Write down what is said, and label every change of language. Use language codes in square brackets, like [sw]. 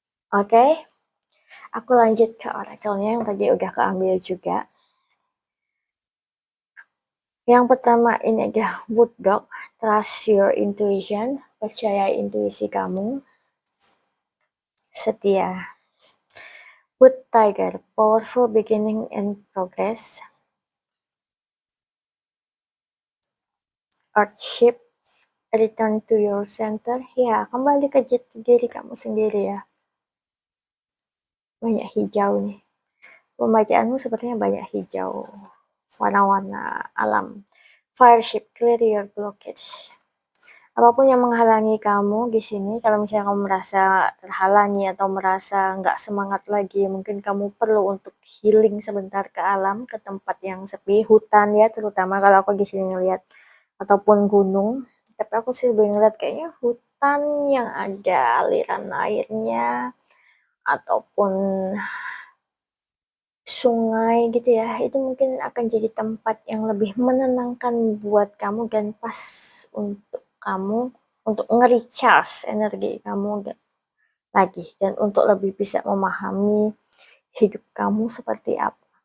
[id] Oke, aku lanjut ke orakelnya yang tadi udah keambil juga. Yang pertama ini adalah Wood Dog, [en] trust your intuition, [id] percaya intuisi kamu. Setia. [en] Wood Tiger, powerful beginning and progress. Earthship, return to your center. [id] Ya, kembali ke jati diri kamu sendiri ya. Banyak hijau nih. Pembacaanmu sepertinya banyak hijau. Warna-warna alam. [en] Fireship, clear your blockage. [id] Apapun yang menghalangi kamu di sini, kalau misalnya kamu merasa terhalangi atau merasa nggak semangat lagi, mungkin kamu perlu untuk healing sebentar ke alam, ke tempat yang sepi, hutan ya, terutama kalau aku di sini ngeliat, ataupun gunung. Tapi aku sih lebih ngeliat kayaknya hutan yang ada aliran airnya, ataupun sungai gitu ya, itu mungkin akan jadi tempat yang lebih menenangkan buat kamu dan pas untuk kamu untuk nge-recharge energi kamu lagi dan untuk lebih bisa memahami hidup kamu seperti apa.